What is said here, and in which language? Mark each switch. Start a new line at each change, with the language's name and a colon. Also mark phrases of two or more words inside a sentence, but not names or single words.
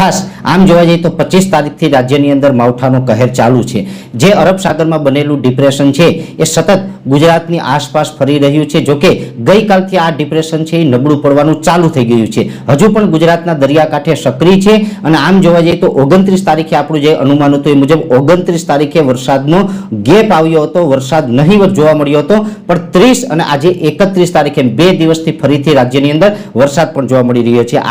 Gujarati: ખાસ આમ જોવા જઈએ તો 25 તારીખથી રાજ્યની અંદર માવઠાનો કહર ચાલુ છે। જે અરબ સાગરમાં બનેલું ડિપ્રેશન છે એ સતત ગુજરાતની આસપાસ ફરી રહ્યું છે। जो કે ગઈકાલથી આ ડિપ્રેશન છે એ નબળું પડવાનું ચાલુ થઈ ગયું છે। હજુ પણ ગુજરાતના દરિયાકાંઠે સક્રિય છે અને આમ જોવા જઈએ તો 29 તારીખે આપણું જે અનુમાન હતું એ મુજબ 29 તારીખે વરસાદનો ગેપ આવ્યો હતો, વરસાદ નહીવત જોવા મળ્યો હતો, પણ 30 અને આજે 31 તારીખે 2 દિવસથી ફરીથી રાજ્યની અંદર વરસાદ પણ જોવા મળી રહ્યો છે।